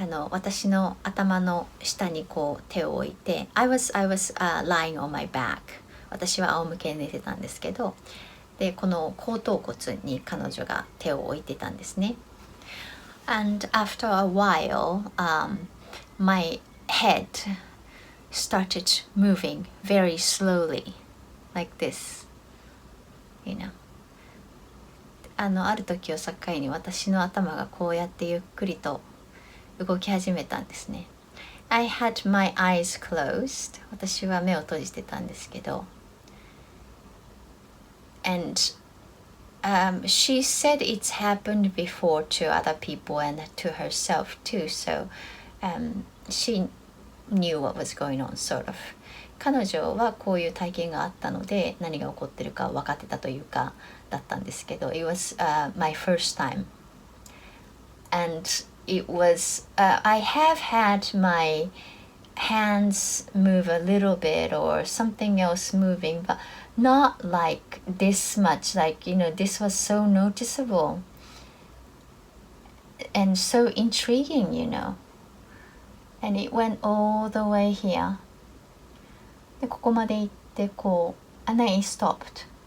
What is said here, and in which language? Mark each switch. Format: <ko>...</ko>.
<ja>私の頭の下にこう手を置いて</ja> <en>I was lying on my back</en> <ja>私は仰向けに寝てたんですけどでこの後頭骨に彼女が手を置いてたんですね</ja> <en>And after a while、my head started moving very slowly like this</en> <ja>ある時を境に私の頭がこうやってゆっくりと動き始めたんですね。</ja> <en>I had my eyes closed.</en> <ja>私は目を閉じてたんですけど。</ja> <en>And she said it's happened before to other people and to herself too. So she knew what was going on, sort of.</en> <ja>彼女はこういう体験があったので何が起こってるか分かってたというかだったんですけど。</ja> <en>It was、my first time. And it was I have had my hands move a little bit or something else moving but not like this much like this was so noticeable and so intriguing and it went all the way here</en> <ja>でここまで行ってこう</ja> <en>and then it stopped</en>